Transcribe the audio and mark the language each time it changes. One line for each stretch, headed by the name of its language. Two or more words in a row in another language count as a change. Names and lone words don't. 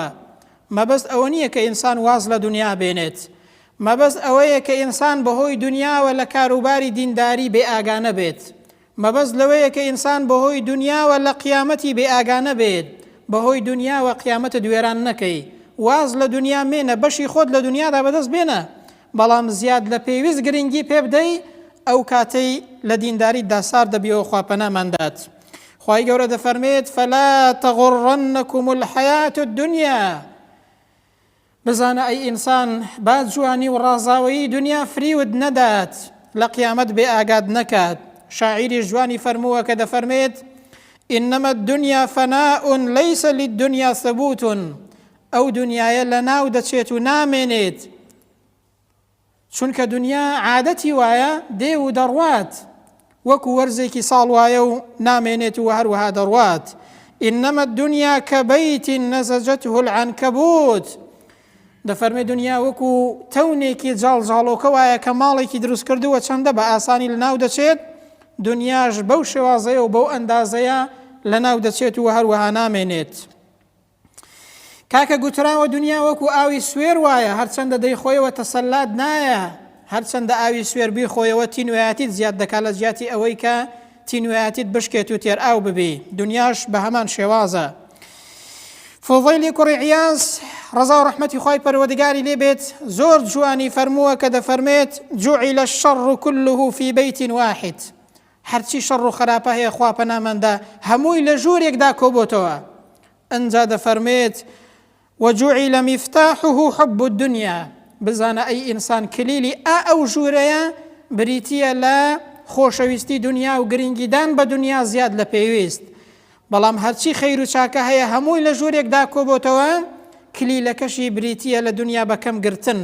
Central Kurdish: مەبەست ئەوە نییە کە ئینسان واز لە دنیا بێنێت، مەبەست ئەوەیە کە ئینسان بەهۆی دنیاوە لە کاروباری دینداری بێ ئاگانە بێت، مەبەست لەوەیە کە ئینسان بەهۆی دنیاوە لە قیامەتی بێ ئاگانە بێت، بەهۆی دنیاوە قیامەتە دوێران نەکەی. واز لە دنیا مێنە، بەشی خۆت لە دنیادا بەدەست بێنە، بەڵام زیاد لە پێویست گرنگی پێ بدەی، ئەو کاتەی لە دینداریدا سار دەبیەوە خواپەناماندات. خوای گەورە دەفەرمێت
Arabic: فلا تغرنكم الحياة الدنيا،
Central Kurdish: بزانە ئەی ئینسان با جوانی و ڕازاوەیی دنیا فریود نەدات، لە قیامەت بێ ئاگاد نەکات. شاعیری جوانی فەرمووە کە دەفەرمێت
Arabic: إنما الدنيا فناء ليس للدنيا ثبوت،
Central Kurdish: ئەو دنیاە لە ناو دەچێت و نامێنێت، چونکە دنیا عادەتی وایە دێ و دەڕوات، وەکو وەرزێکی ساڵ وایە و نامێنێت و هەروەها دەڕوات.
Arabic: إنما الدنيا كبيت نسجته العنكبوت،
Central Kurdish: دەفەرمێ دنیا وەکو تەونێکی جاڵجاڵۆکە وایە کە ماڵێکی دروست کردووە چەندە بە ئاسانی لە ناو دەچێت، دنیاش بەو شێوازەیە و بەو ئەندازەیە لە ناو دەچێت و هەروەها نامێنێت. کاکە گوتراوە دنیا وەکو ئاوی سوێر وایە، هەرچەندە دەیخۆیەوە تەسەلات نایە، هەرچەندە ئاوی سوێر بیخۆیەوە تینوایەتیت زیاد دەکات لە زیاتی ئەوەی کە تینوایەتیت بشکێت و تێر ئاو ببێ، دنیاش بە هەمان شێوازە. فوضەیلی کوڕی عیاز ڕەزا و ڕەحمەتی خوای پەروەردگاری لێ بێت زۆر جوانی فەرمووە کە دەفەرمێت
Arabic: جوعیل الشەڕ كله في بيت واحد
Central Kurdish: هەرچی شەڕ و خراپە هەیە خوا پەنامەندا هەمووی لە ژوورێکدا کۆبۆتەوە. ئەنجا دەفەرمێت
Arabic: وجوعل مفتاحه حب الدنيا
Central Kurdish: بزانە ئەی ئینسان کلیلی ئەو ژوورەیە بریتیە لە خۆشەویستی دنیا و گرنگیدان بە دنیا زیاد لە پێویست، بەڵام هەرچی خەیر و چاکە هەیە هەمووی لە ژوورێکدا کۆبۆتەوە کلیلەکەشی بریتیە لە دنیا بەکەم گرتن.